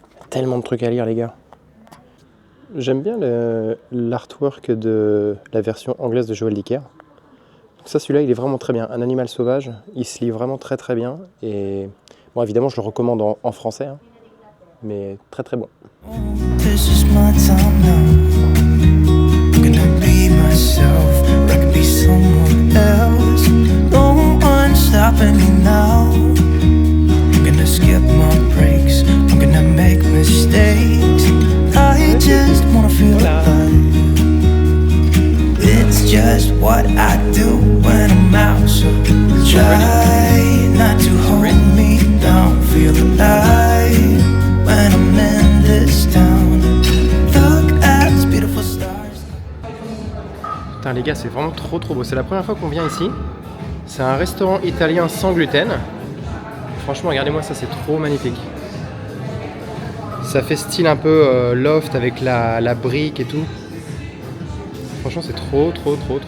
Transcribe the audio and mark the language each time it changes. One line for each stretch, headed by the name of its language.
French: Tellement de trucs à lire, les gars. J'aime bien l'artwork de la version anglaise de Joël Dicker. Ça, celui-là, il est vraiment très bien. Un animal sauvage, il se lit vraiment très bien. Et bon, évidemment, je le recommande en français, hein, mais très bon.
English: This is my time now. I'm gonna be myself, or I could be someone else. No one's stopping me now. I'm gonna skip my breaks. I'm gonna make mistakes. I just wanna feel alive. It's just what I do when I'm out. So try not to hold me down. Feel alive when I'm in this town. Look at these beautiful stars.
French: Putain les gars, c'est vraiment trop beau. C'est la première fois qu'on vient ici. C'est un restaurant italien sans gluten. Franchement, regardez-moi ça, c'est trop magnifique. Ça fait style un peu loft avec la brique et tout. Franchement, c'est trop beau.